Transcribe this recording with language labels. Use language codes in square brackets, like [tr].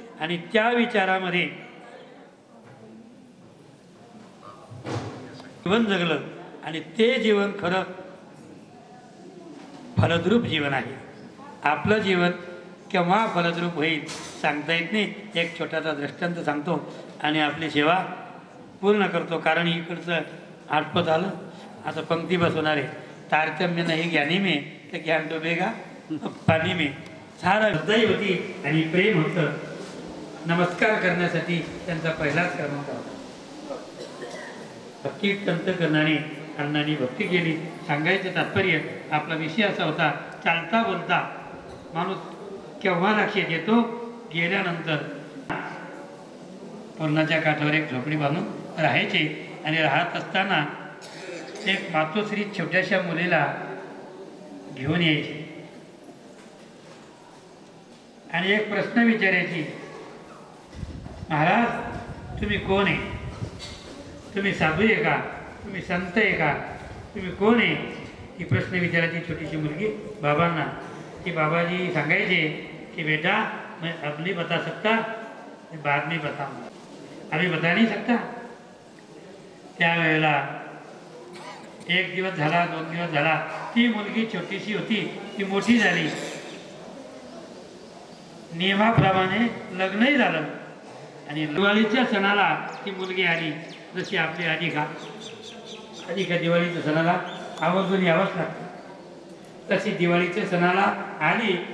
[mr] आणि त्या विचारामध्ये जीवन जगलं, आणि ते जीवन खरं फलद्रूप जीवन आहे. आपलं जीवन केव्हा फलद्रूप होईल सांगता येत नाही. एक छोटासा दृष्टांत सांगतो आणि आपली सेवा पूर्ण करतो. कारण इकडचं आटपत आलं, आता पंक्ती बसवणार आहे. तारतम्य नाही [hi] ज्ञानी में [mr] तर ज्ञान डुबेगा पाणी में. सारा हृदय होती आणि प्रेम होतं. नमस्कार करण्यासाठी त्यांचा पहिलाच क्रमांक होता. भक्ती कंत करणारी अण्णांनी भक्ती केली. सांगायचं तात्पर्य आपला विषय असा होता, चालता बोलता माणूस केव्हा लक्षात येतो? गेल्यानंतर. पूर्णाच्या काठावर एक झोपडी बांधून राहायचे, आणि राहत असताना एक मातोश्री छोट्याशा मुलीला घेऊन यायची आणि एक प्रश्न विचारायची, महाराज तुम्ही कोण आहे? तुम्ही साधू आहे का? तुम्ही संत आहे का? तुम्ही कोण आहे? ही प्रश्न विचारायची छोटीशी मुलगी बाबांना. की बाबाजी सांगायचे कि [hi] बेटा मैं अब नहीं बता सकता, मैं बाद में बताऊंगा, अभी बता नहीं सकता. [mr] त्यावेळेला एक दिवस झाला, 2 दिवस झाला, ती मुलगी छोटीशी होती, ती मोठी झाली. नियमाप्रमाणे लग्नही झालं, आणि दिवाळीच्या सणाला ती मुलगी आली. जशी आपली आधी का दिवाळीच्या सणाला आवर्जून यावंच लागतं, तशी दिवाळीच्या सणाला आली.